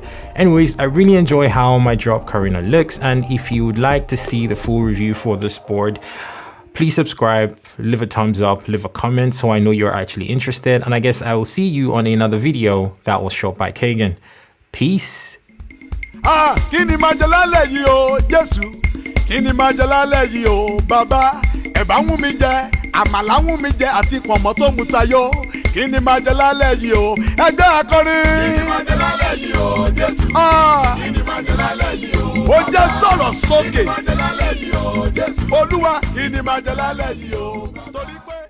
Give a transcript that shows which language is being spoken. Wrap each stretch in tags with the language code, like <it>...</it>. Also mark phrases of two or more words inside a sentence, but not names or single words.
<en>Anyways, I really enjoy how my Drop Carina looks, and if you would like to see the full review for this board, please subscribe, leave a thumbs up, leave a comment so I know you're actually interested, and I guess I will see you on another video that was shot by Kagan. Peace.</en> <yo>Kini majalale yi o Jesu, kini majalale yi o Baba, ẹ̀bà wù mí jẹ, àmàlà wù mí jẹ àti pọ̀nmọ́ tó mu tayọ. Kini majalale yi o, ẹgbẹ́ akọrin. Kini majalale yi o Jesu, kini majalale yi o. Ó jẹ́ sọ̀rọ̀ sókè. Kini majalale yi o Jesu, Olúwa, kini majalale yi o.</yo>